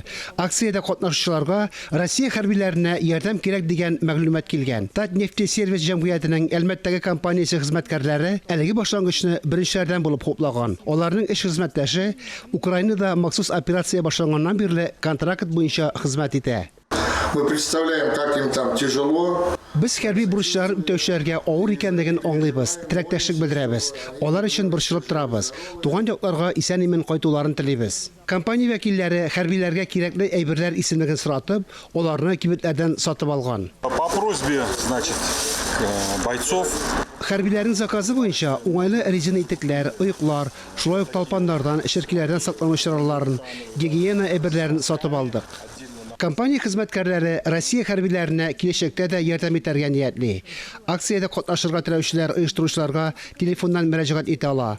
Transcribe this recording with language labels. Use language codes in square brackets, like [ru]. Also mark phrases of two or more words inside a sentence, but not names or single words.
[tt] Акциядә катнашучыларга Россия хәрбиләренә ярдәм кирәк дигән мәгълүмат килгән. Татнефтесервис җәмгыятенең Әлмәттәге компаниясе хезмәткәрләре әлеге башлангычны беренчеләрдән булып хуплаган. Аларның эш хезмәттәше Украинада махсус операция башланганнан бирле контракт буенча хезмәт итә. [ru] Мы представляем, как им там тяжело. [tt] Без хәрби бурычлар үтәүчеләргә авыр икәнлеген аңлыйбыз, теләктәшлек белдерәбез. Алар өчен борчылып торабыз. Туган якларга исән-имин кайтуларын телибез. Компания вәкилләре хәрбиләргә кирәкле әйберләр исемлеген соратып, аларны кибетләрдән сатып алган. [ru] По просьбе, значит, бойцов. [tt] Хәрбиләрнең заказы буенча уңайлы резина итекләр, оеклар, шулай ук талпаннардан, шәркиләрдән саклану чараларын, гигиена әйберләрен сатып алдык. Компания хезмәткәрләре Россия хәрбиләренә киләчәктә дә ярдәм итәргә ниятли. Акциядә катнашырга теләүчеләр оештыручыларга телефоннан мөрәҗәгать итә ала.